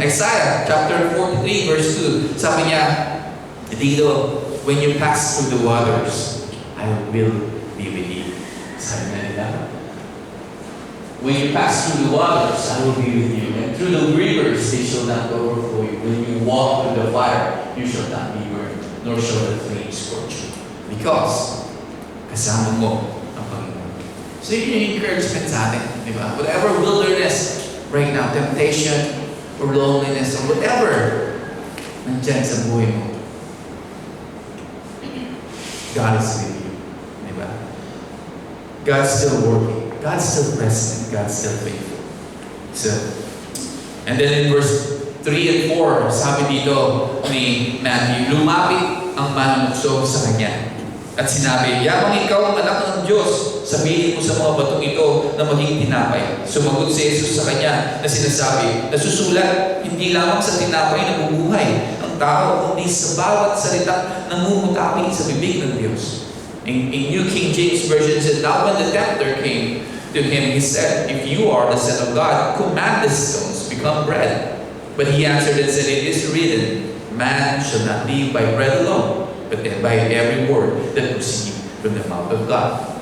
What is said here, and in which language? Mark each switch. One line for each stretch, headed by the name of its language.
English: Isaiah chapter 43 verse 2,
Filipino: sabi niya, dito,
English: when you pass through the waters, I will be with you.
Filipino: Sabi na nila,
English: when you pass through the waters, I will be with you. And through the rivers, they shall not overflow you. When you walk through the fire, you shall not be burned, nor shall the flames scorch you.
Filipino: Because, kasama mo ang Panginoon.
English: So
Filipino: yun yung
English: encouragement
Filipino: sa atin, di ba?
English: Whatever wilderness right now, temptation, or loneliness, or whatever,
Filipino: nandyan sa buhay mo,
English: God is with you.
Filipino: Diba?
English: God's still working. God's still present. God's still faithful. So, and then in verse
Filipino: 3 and 4, sabi dito ni Matthew, lumapit ang manunukso sa kanya. At sinabi, yamang ikaw ang anak ng Diyos, sabihin mo sa mga batong ito na maging tinapay. Sumagot si Jesus sa kanya na sinasabi, nasusulat, hindi lamang sa tinapay na bubuhay ang tao, kundi sa bawat salita na mumutawi sa bibig ng Diyos.
English: In New King James Version said, now when the tempter came to him, he said, if you are the Son of God, command the stones become bread. But he answered and said, it is written, man shall not live by bread alone, but by every word that proceeds from the mouth of God.